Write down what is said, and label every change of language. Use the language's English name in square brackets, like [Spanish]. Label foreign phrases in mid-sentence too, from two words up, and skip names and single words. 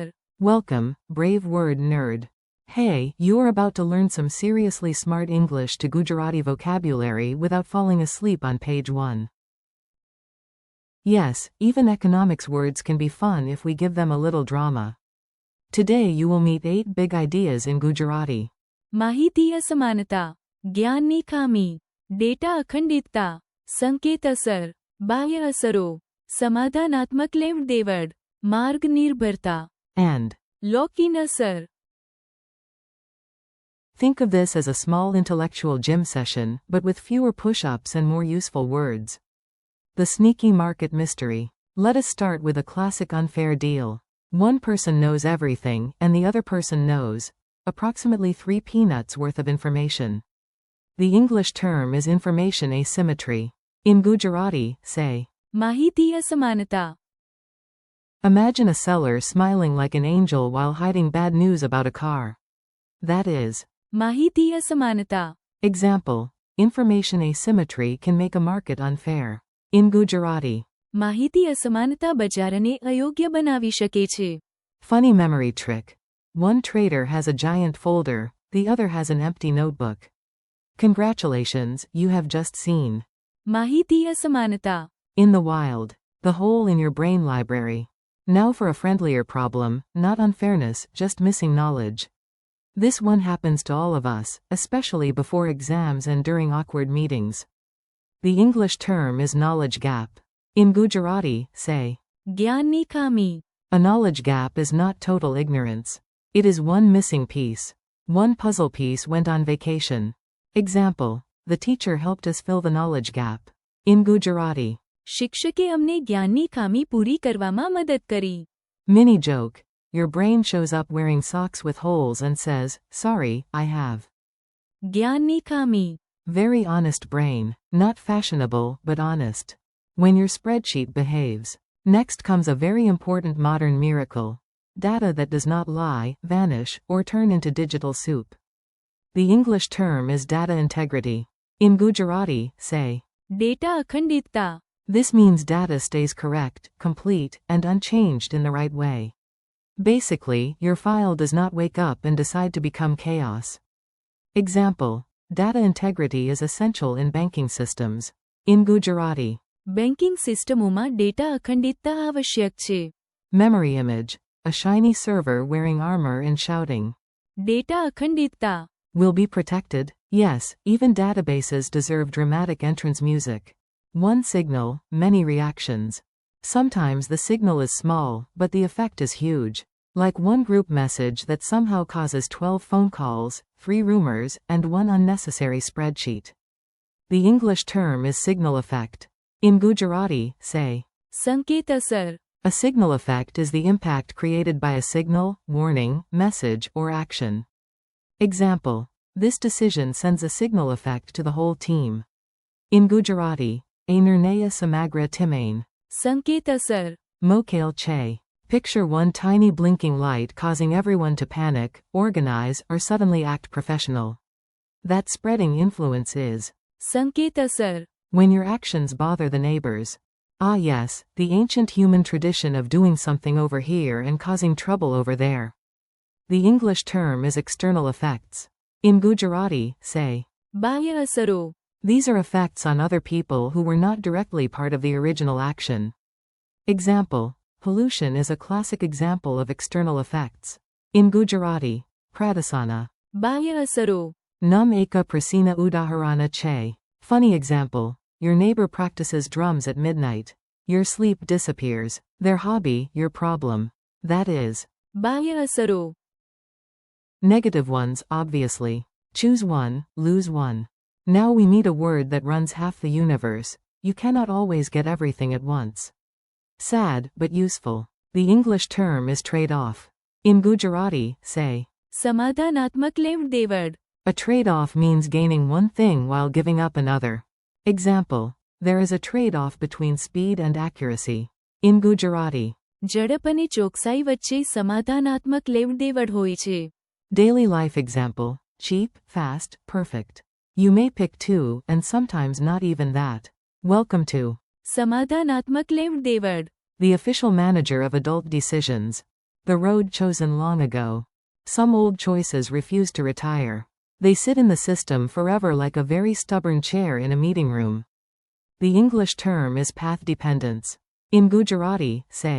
[English] Welcome, brave word nerd. Hey, you are about to learn some seriously smart English to Gujarati vocabulary without falling asleep on page 1. Yes, even economics words can be fun if we give them a little drama. Today you will meet 8 big ideas in Gujarati. [Gujarati] માહિતી અસમાનતા, જ્ઞાનની ખામી, ડેટા અખંડિતતા, સંકેત અસર, બાહ્ય અસરો, સમાધાનાત્મક લેવડ-દેવડ, માર્ગ નિર્ભરતા, [English] And [Gujarati] લોકીન અસર. [English] think of this as a small intellectual gym session, but with fewer push-ups and more useful words. The sneaky market mystery. Let us start with a classic unfair deal. One person knows everything, and the other person knows approximately 3 peanuts worth of information. The English term is information asymmetry. In Gujarati, say, [Gujarati] માહિતી અસમાનતા. [English] imagine a seller smiling like an angel while hiding bad news about a car. That is, [Gujarati] માહિતી અસમાનતા. [English] example, information asymmetry can make a market unfair. In Gujarati, [Gujarati] માહિતી અસમાનતા બજારને અયોગ્ય બનાવી શકે છે. [English] funny memory trick. One trader has a giant folder, the other has an empty notebook. Congratulations, you have just seen, [Gujarati] માહિતી અસમાનતા. [English] in the wild, the hole in your brain library. Now for a friendlier problem, not unfairness, just missing knowledge. This one happens to all of us, especially before exams and during awkward meetings. The English term is knowledge gap. In Gujarati, say, [Gujarati] જ્ઞાનની ખામી. [English] a knowledge gap is not total ignorance. It is one missing piece. One puzzle piece went on vacation. Example, the teacher helped us fill the knowledge gap. In Gujarati, [Gujarati] શિક્ષકે અમને જ્ઞાનની ખામી પૂરી કરવામાં મદદ કરી. [English] mini joke. Your brain shows up wearing socks with holes and says, sorry, I have. [Gujarati] જ્ઞાનની ખામી. [English] Very honest brain, not fashionable, but honest. When your spreadsheet behaves. Next comes a very important modern miracle. Data that does not lie, vanish, or turn into digital soup. The English term is data integrity. In Gujarati, say, [Gujarati] ડેટા અખંડિતતા. [English] this means data stays correct, complete, and unchanged in the right way. Basically, your file does not wake up and decide to become chaos. Example, data integrity is essential in banking systems. In Gujarati, banking systems [Gujarati] ડેટા અખંડિતતા આવશ્યક છે. [English] memory image, a shiny server wearing armor and shouting, [Gujarati] ડેટા અખંડિતતા. [English] will be protected. Yes, even databases deserve dramatic entrance music. One signal, many reactions. Sometimes the signal is small, but the effect is huge. Like one group message that somehow causes 12 phone calls, 3 rumors, and 1 unnecessary spreadsheet. The English term is signal effect. In Gujarati, say, [Gujarati] સંકેત અસર. [English] a signal effect is the impact created by a signal, warning, message, or action. Example, this decision sends a signal effect to the whole team. In Gujarati, [Gujarati] આ નિર્ણય સમગ્ર ટીમને. સંકેત અસર. મોકલે છે. [English] Picture one tiny blinking light causing everyone to panic, organize, or suddenly act professional. That spreading influence is [Gujarati] સંકેત અસર. [English] when your actions bother the neighbors. Ah yes, the ancient human tradition of doing something over here and causing trouble over there. The English term is external effects. In Gujarati, say, [Gujarati] બાહ્ય અસરો. [English] these are effects on other people who were not directly part of the original action. Example, pollution is a classic example of external effects. In Gujarati, pradasana, [Gujarati] બાહ્ય અસરો. નું એક પ્રાચીન ઉદાહરણ છે. [English] Funny example, your neighbor practices drums at midnight. Your sleep disappears. Their hobby, your problem. That is [Gujarati] બાહ્ય અસરો. [English] negative ones, obviously. Choose one, lose one. Now we meet a word that runs half the universe. You cannot always get everything at once. Sad, but useful. The English term is trade-off. In Gujarati, say, [Gujarati] સમાધાનાત્મક લેવડ-દેવડ. [English] a trade-off means gaining one thing while giving up another. Example, there is a trade-off between speed and accuracy. In Gujarati, [Gujarati] ઝડપ અને ચોકસાઈ વચ્ચે સમાધાનાત્મક લેવડ-દેવડ હોય છે. [English] daily life example, cheap, fast, perfect. You may pick 2, and sometimes not even that. Welcome to. [Gujarati] સમાધાનાત્મક લેવડ દેવડ. [English] The official manager of adult decisions. The road chosen long ago. Some old choices refuse to retire. They sit in the system forever like a very stubborn chair in a meeting room. The English term is path dependence. In Gujarati, say.